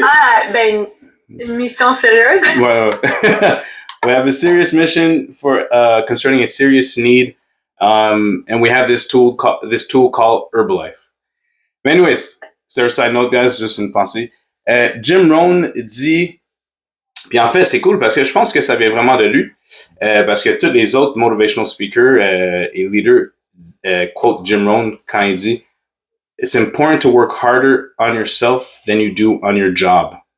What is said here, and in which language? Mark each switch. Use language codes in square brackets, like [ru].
[fr] Ah, ben, une mission sérieuse. Ouais. [en] We have a serious mission for concerning a serious need, and we have this tool called Herbalife. But anyways, [fr] c'est un side note, guys, juste une pensée. Jim Rohn dit, puis en fait, c'est cool parce que je pense que ça vient vraiment de lui, parce que tous les autres [en] motivational speakers [fr] et leaders quote Jim Rohn quand il dit [en] It's important to work harder on yourself than you do on your job.